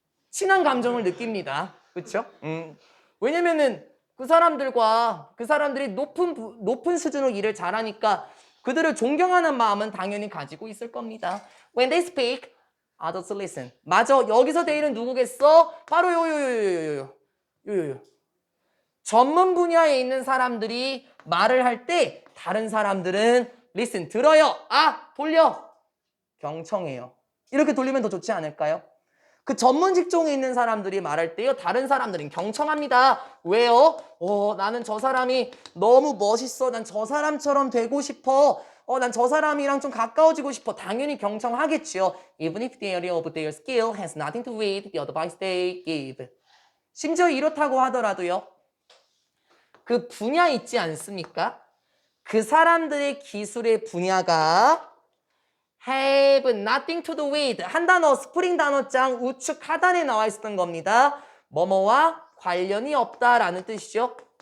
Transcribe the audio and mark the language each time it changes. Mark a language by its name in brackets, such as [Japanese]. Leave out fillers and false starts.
[Korean] 친한 감정을 느낍니다. 그렇죠? 왜냐면은 그 사람들이 높은 수준으로 일을 잘하니까 그들을 존경하는 마음은 당연히 가지고 있을 겁니다. [English] When they speak, others listen. [Korean] 맞아. 여기서 they는 누구겠어? 바로 요요요요요요. 전문 분야에 있는 사람들이 말을 할 때 다른 사람들은 listen, 들어요. 돌려. 경청해요. 이렇게 돌리면 더 좋지 않을까요? 그 전문 직종에 있는 사람들이 말할 때요, 다른 사람들은 경청합니다. 왜요? 나는 저 사람이 너무 멋있어. 난 저 사람처럼 되고 싶어. 난 저 사람이랑 좀 가까워지고 싶어. 당연히 경청하겠지요. [English] Even if the area of their skill has nothing to do with the advice they give. [Korean] 심지어 이렇다고 하더라도요, 그 분야 있지 않습니까? 그 사람들의 기술의 분야가 [English] have nothing to do with [Korean] 한 단어 스프링 단어장 우측 하단에 나와 있었던 겁니다. 뭐뭐와 관련이 없다라는 뜻이죠.